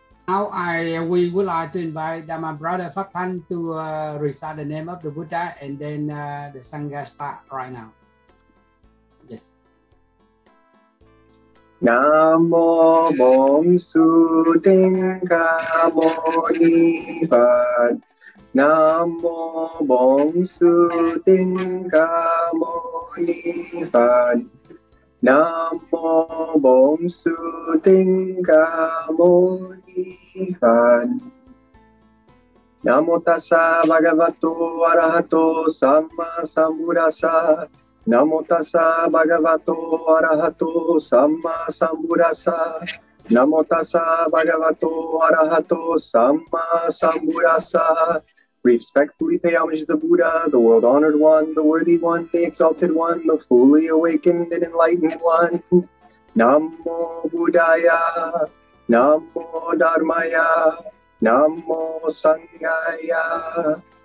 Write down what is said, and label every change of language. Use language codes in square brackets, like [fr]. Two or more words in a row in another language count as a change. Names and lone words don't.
[en] Now we would like to invite my brother Pháp Thanh to recite the name of the Buddha, and then the Sangha start right now. Yes. [vi] Namo Bổn Sư Thích Ca Mâu Ni Phật. Namo Bổn Sư Thích Ca Mâu Ni Phật. Namo Bổn Sư Thích Ca Mâu Ni Phật. [pi] Namo Tassa Bhagavato Arahato Samma Sambuddhassa. Namo Tassa Bhagavato Arahato Samma Sambuddhassa. Namo Tassa Bhagavato Arahato Samma Sambuddhassa. [en] We respectfully pay homage to the Buddha, the world-honored one, the worthy one, the exalted one, the fully awakened and enlightened one. [sa] नमो बुद्धाय, नमो धर्माय, नमो सङ्घाय.